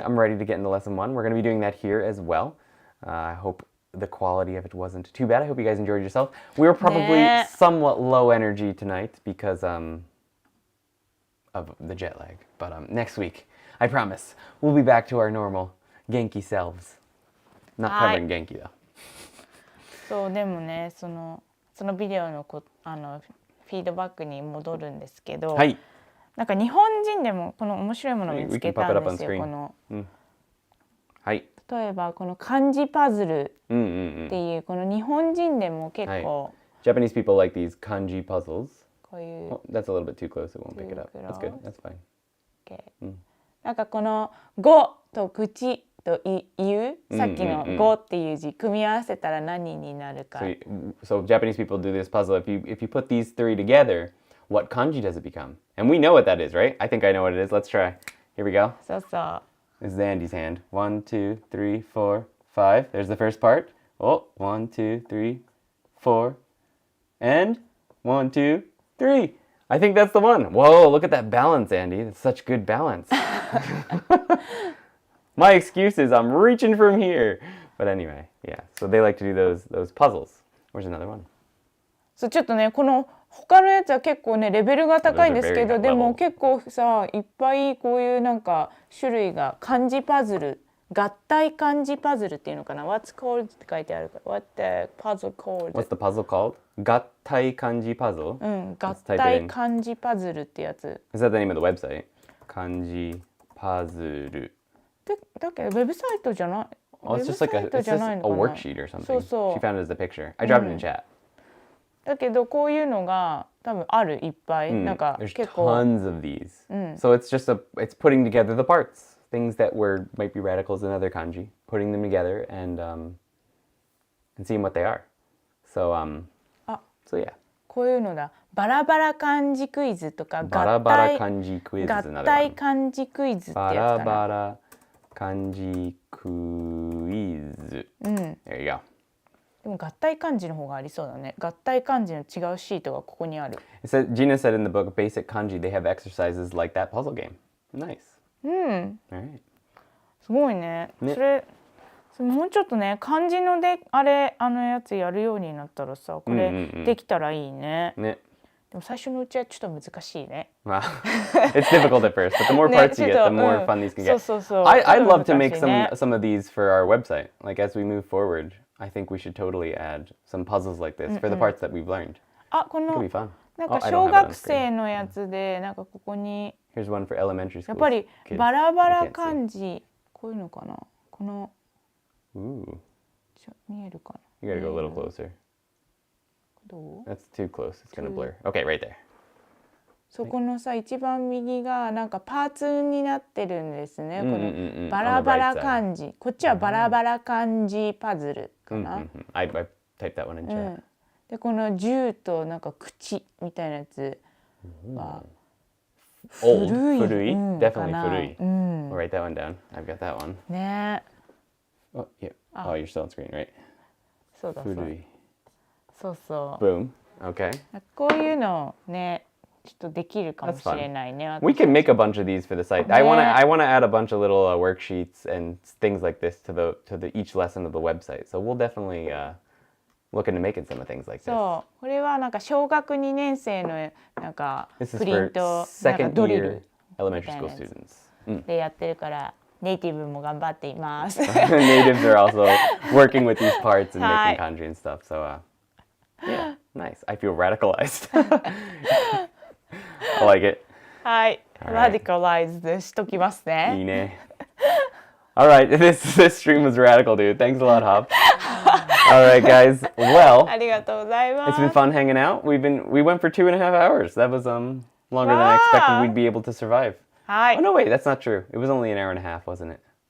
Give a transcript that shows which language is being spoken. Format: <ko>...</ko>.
<en>I'm ready to get into lesson 1. We're going to be doing that here as well. I hope the quality of it wasn't too bad. I hope you guys enjoyed yourself. We were probably somewhat low energy tonight because of the jet lag. But next week, I promise, we'll be back to our normal Genki selves. Not covering Genki though.</en> <ja>そうでもね、そのビデオのフィードバックに戻るんですけど、なんか日本人でもこの面白いものを見つけたんですよ。この例えばこの漢字パズルっていうこの日本人でも結構</ja> <en>Japanese people like these kanji puzzles.</en> <ja>こういう</ja> <en>That's a little bit too close. It won't pick it up. That's good. That's fine. Okay.</en> <ja>なんかこの語と口と言うさっきの語っていう字組み合わせたら何になるか。</ja> <en>So Japanese people do this puzzle. If you put these 3 together, what kanji does it become? And we know what that is, right? I think I know what it is. Let's try. Here we go.</en> <ja>そうそう。</ja> <en>This is Andy's hand. 1, 2, 3, 4, 5. There's the first part. Oh, 1, 2, 3, 4. And 1, 2, 3. I think that's the one. Whoa, look at that balance, Andy. That's such good balance. My excuse is I'm reaching from here. But anyway, yeah. So they like to do those puzzles. Where's another one?</en> <ja>そうちょっとねこの他のやつは結構ねレベルが高いんですけどでも結構さいっぱいこういうなんか種類が漢字パズル合体漢字パズルっていうのかな</ja> <en>What's called</en> <ja>って書いてあるから</ja> <en>What the puzzle called? What's the puzzle called?</en> <ja>合体漢字パズル? 合体漢字パズルってやつ</ja> <en>Is that the name of the website?</en> <ja>漢字パズルだけどウェブサイトじゃない</ja> <en>Oh, it's just like a worksheet or something. She found it as a picture. I dropped it in chat.</en> <ja>だけどこういうのが多分あるいっぱいなんか結構</ja> <en>There's tons of these. So it's just it's putting together the parts, things that might be radicals in other kanji, putting them together and seeing what they are. So so yeah.</en> <ja>こういうのだ。バラバラ漢字クイズとか合体漢字クイズってやつかな。バラバラ漢字クイズ。</ja> <en>There you go.</en> <ja>でも合体漢字の方がありそうだね。合体漢字の違うシートがここにある。</ja> <en>Gina said in the book Basic Kanji they have exercises like that puzzle game. Nice. All right.</en> <ja>すごいね。それもうちょっとね漢字のでやつやるようになったらさこれできたらいいね。でも最初のうちはちょっと難しいね。</ja> <en>Wow. It's difficult at first, but the more parts you get, the more fun these can get. I'd love to make some of these for our website. Like as we move forward, I think we should totally add some puzzles like this for the parts that we've learned.</en> <ja>あ、この</ja> <en>It could be fun.</en> <ja>なんか小学生のやつでなんかここに</ja> <en>Here's one for elementary schools.</en> <ja>やっぱりバラバラ漢字こういうのかな。この見えるかな。</ja> <en>You gotta go a little closer.</en> <ja>どう</ja> <en>That's too close. It's gonna blur. Okay, right there.</en> <ja>そこのさ一番右がなんかパーツになってるんですね。このバラバラ漢字。こっちはバラバラ漢字パズルかな。 I typed that one in chat. でこの銃となんか口みたいなやつは</ja> <en>Old.</en> <ja>古い、</ja> <en>Furui. Definitely</en> <ja>かな。 furui.</ja> <en>We'll write that one down. I've got that one.</en> <ja>ね。</ja> <en>Oh, yeah. Oh, you're still on screen, right?</en> <ja>そうだそうだ。 Furui. そうそう。</ja> <en>Boom. Okay.</en> <ja>こういうのね、ちょっとできるかもしれないね。</ja> <en>We can make a bunch of these for the site. I want to add a bunch of little worksheets and things like this to the each lesson of the website. So we'll definitely look into making some of things like this.</en> <ja>そう、これはなんか小学2年生のなんか</ja> <en>This is</en> <ja>プリン</ja> <en>for</en> <ja>トなんか</ja> <en>second</en> <ja>ドリ</ja> <en>year</en> <ja>ル</ja> <en>elementary school students.</en> <ja>でやってるからネイティブも頑張っています。</ja> <en>Natives are also working with these parts and Hi. making kanji and stuff. So yeah, nice. I feel radicalized. I like it.</en> <ja>はい、</ja> <en>Alright.</en> <ja>ラディカライズしときますね。 Ine.</ja> <en>All right, this stream was radical, dude. Thanks a lot, Hop. All right, guys. Well,</en> <ja>ありがとうございま</ja> <en>it's</en> <ja>す。</ja> <en>been fun hanging out. We went for 2.5 hours. That was longer than I expected we'd be able to survive.</en> <ja>は</ja> <en>Oh</en> <ja>い、</ja> <en>no, wait, that's not true. It was only an hour and a half, wasn't it?</en>